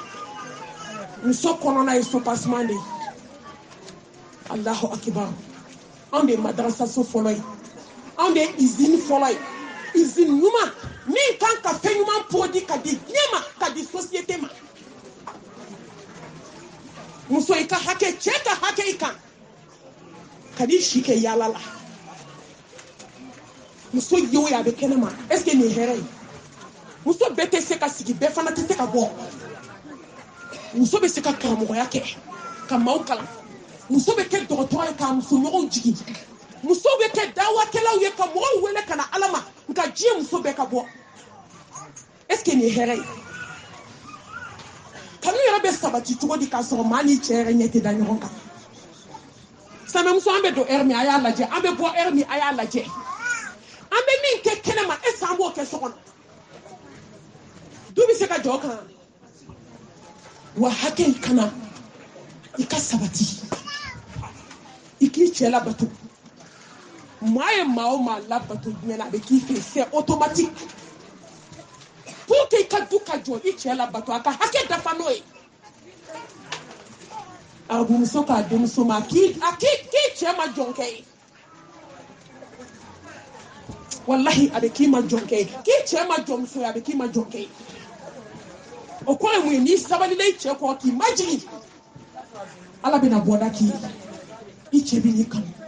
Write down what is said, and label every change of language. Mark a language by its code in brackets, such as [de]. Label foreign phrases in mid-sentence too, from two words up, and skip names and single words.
[bm] muso kɔnɔna ye sopaseman de ye [ar] Allahu akibar [bm] anw de ye madrasaso fɔlɔ ye anw de ye usine fɔlɔ ye usine ɲuman min kan ka fɛn ɲuman produit ka di diɲɛ ma ka di société ma muso i ka hakɛ cɛ ka hakɛ i kan ka di si kɛ yaala la muso ye o ye a bɛ kɛnɛ ma [fr] est ce que [bm] nin ye hɛrɛ ye muso bɛɛ tɛ se ka sigi bɛɛ fana tɛ se ka bɔ muso bɛ se ka karamɔgɔya kɛ ka maaw kalan muso bɛ kɛ dɔgɔtɔrɔ ye k'a musoɲɔgɔnw jigin muso bɛ kɛ dawakɛlaw ye ka mɔgɔw wele ka na ala ma nka diɲɛ muso bɛɛ ka bɔ [fr] est ce que [bm] nin ye hɛrɛ ye kanu yɛrɛ bɛ sabati cogo di k'a sɔrɔ maa ni cɛ yɛrɛ ɲɛ tɛ da ɲɔgɔn kan sanmɛmuso an bɛ don heure min a y'a lajɛ an bɛ bɔ heure min a y'a lajɛ an bɛ min kɛ kɛnɛ ma [fr] est ce que [bm] an b'o kɛ so kɔnɔ du bɛ se ka jɔ kan wa hakɛ in kana i ka sabati i k'i cɛ labato maa ye maa o maa labato diɲɛ na a bɛ k'i fɛ [fr] c'est automatique pour que [bm] i ka du ka jɔ i cɛ labato a ka hakɛ dafa n'o ye arabuso k'a denmuso ma k'i cɛ ma jɔnkɛ ye wallahi a bɛ k'i ma jɔnkɛ ye k'i cɛ ma jɔnmuso ye a bɛ k'i ma jɔnkɛ ye o kɔrɔ ye mun ye n'i sabalila i cɛ kɔrɔ k'i majigin ala bɛna bɔda k'i ye i cɛ bɛ n'i kanu